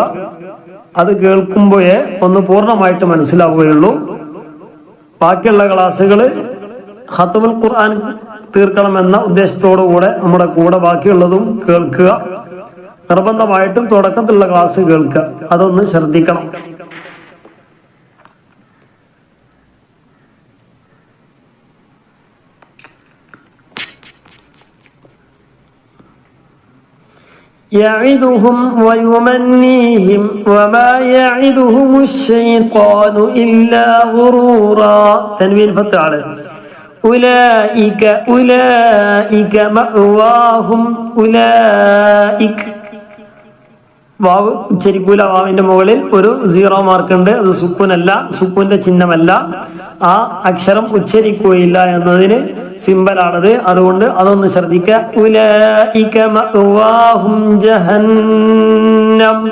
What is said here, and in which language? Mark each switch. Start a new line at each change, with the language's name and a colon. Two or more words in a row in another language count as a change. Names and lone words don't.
Malayalam: അത് കേൾക്കുമ്പോഴേ ഒന്ന് പൂർണ്ണമായിട്ട് മനസ്സിലാവുകയുള്ളൂ. ബാക്കിയുള്ള ക്ലാസ്സുകൾ ഖത്മുൽ ഖുർആൻ തീർക്കണമെന്ന ഉദ്ദേശത്തോടു കൂടെ നമ്മുടെ കൂടെ ബാക്കിയുള്ളതും കേൾക്കുക. നിർബന്ധമായിട്ടും തുടക്കത്തിലുള്ള ക്ലാസ് കേൾക്കുക, അതൊന്ന് ശ്രദ്ധിക്കണം.
Arabic: يعدهم ويمنيهم وما يعدهم الشيطان إلا غرورا. تنوين فتح عليه. أولئك مأواهم.
Malayalam: أولئك വാവ് ഉച്ചരിക്കൂല. വാവിന്റെ മുകളിൽ ഒരു 0 മാർക്ക് ഉണ്ട്. അത് സുക്കൂനല്ല, സുക്കൂന്റെ ചിഹ്നമല്ല. ആ അക്ഷരം ഉച്ചരിക്കുകയില്ല എന്നതിന് സിമ്പലാണത്. അതുകൊണ്ട് അതൊന്ന് ശ്രദ്ധിക്കുക.
Arabic: أولئك مأواهم جهنم.